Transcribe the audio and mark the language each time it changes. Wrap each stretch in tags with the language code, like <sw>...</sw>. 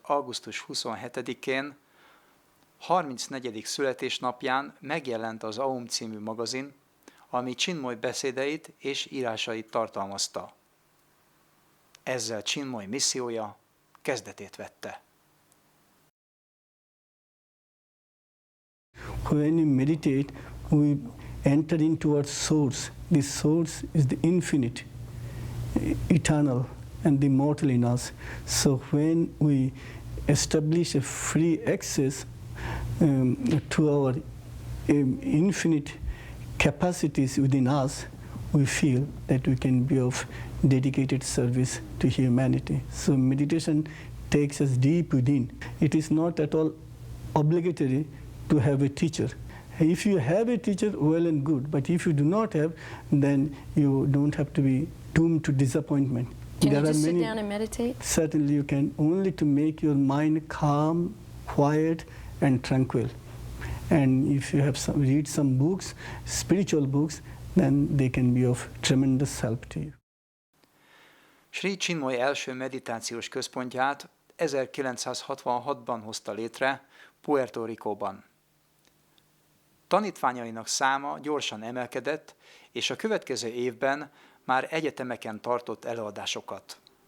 <hu>augusztus 27-én, 34. születésnapján megjelent az Aum című magazin, ami Chinmoy beszédeit és írásait tartalmazta. Ezzel Chinmoy missziója kezdetét vette.</hu> <en>When we meditate, we enter into our source. The source is the infinite, eternal, and the immortal in us. So when we establish a free access to our infinite capacities within us, we feel that we can be of dedicated service to humanity. So meditation takes us deep within. It is not at all obligatory to have a teacher. If you have a teacher, well and good, but if you do not have, then you don't have to be doomed to disappointment. Can you just sit down and meditate? Certainly you can, only to make your mind calm, quiet, and tranquil. And if you have read some books, spiritual books, then they can be of tremendous help to you.</en> <hu>Sri Chinmoy első meditációs központját 1966-ban hozta létre Puerto Ricóban. Tanítványainak száma gyorsan emelkedett, és a következő évben már egyetemeken tartott előadásokat.</hu>